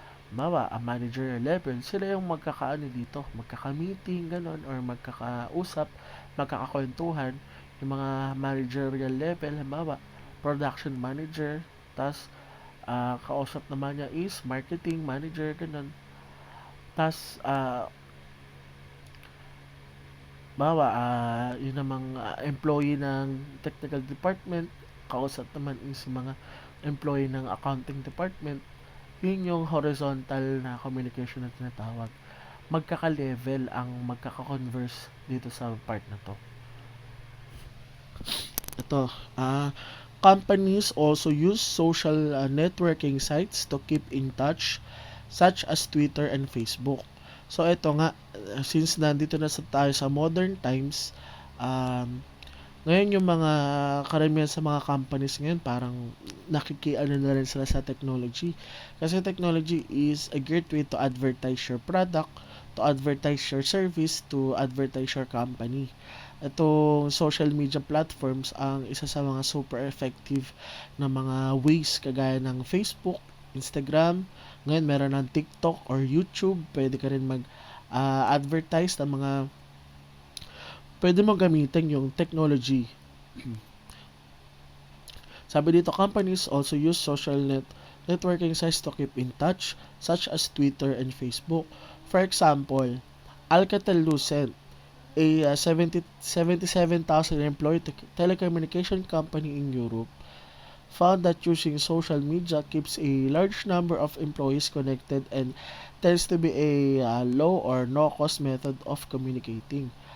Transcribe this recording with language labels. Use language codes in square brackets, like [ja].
[tl] Mawa, ang manager level, sila yung magkakaano dito, magkaka-meeting, ganon, or magkakausap, magkakakwentuhan, yung mga managerial level, mawa, production manager, tas kausap naman niya is marketing manager, ganon. Tas, bawa, yun namang employee ng technical department, kausap naman is mga employee ng accounting department. Yun yung horizontal na communication na tinatawag. Magkaka-level ang magkaka-converse dito sa part na to. Ito, [en] companies also use social networking sites to keep in touch, such as Twitter and Facebook. [tl] So ito nga, since nandito na tayo sa modern times, um, ngayon yung mga karamihan sa mga companies ngayon parang nakikiano na rin sila sa technology. Kasi [en] technology is a great way to advertise your product, to advertise your service, to advertise your company. [tl] Itong social media platforms ang isa sa mga super effective na mga ways kagaya ng Facebook, Instagram, ngayon meron ng TikTok or YouTube, pwede ka rin mag advertise ng mga pwede mo gamitin yung technology. Sabi dito, [en] companies also use networking sites to keep in touch, such as Twitter and Facebook. For example, Alcatel-Lucent, a 77,000 employee telecommunication company in Europe, found that using social media keeps a large number of employees connected and tends to be a low or no cost method of communicating.